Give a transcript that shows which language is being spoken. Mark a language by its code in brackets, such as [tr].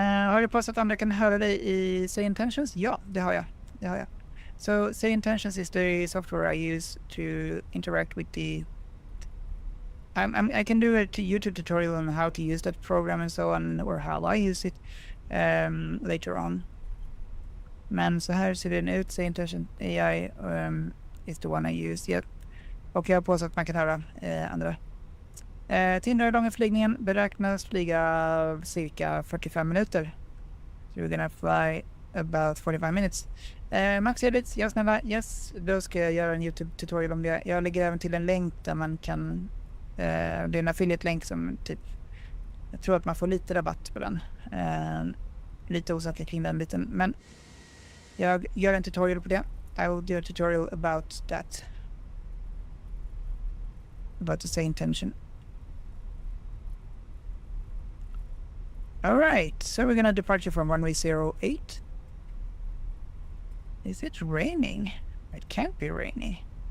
[sv] Har du på så att andra kan höra dig i Say Intentions? Ja, det har jag. [en] So Say Intentions is the software I use to interact with the... I can do a YouTube tutorial on how to use that program and so on, or how I use it later on. [sv] Men så här ser den ut. [en] Say Intention AI is the one I use. Yep. [sv] Och jag har på så att man kan höra andra. Tindrar långa flygningen beräknas flyga cirka 45 minuter. [en] So we're gonna fly about 45 minutes. Max edits, [sv] ja snälla, [en] yes. [sv] Då ska jag göra en YouTube tutorial om det. Jag lägger även till en länk där man kan... det är en affiliate-länk som typ... Jag tror att man får lite rabatt på den. Lite osäker kring den biten. Men jag gör en tutorial på det. [en] I will do a tutorial about that. About the Say Intention. Alright, so we're gonna departure from runway 08. Is it raining? It can't be rainy.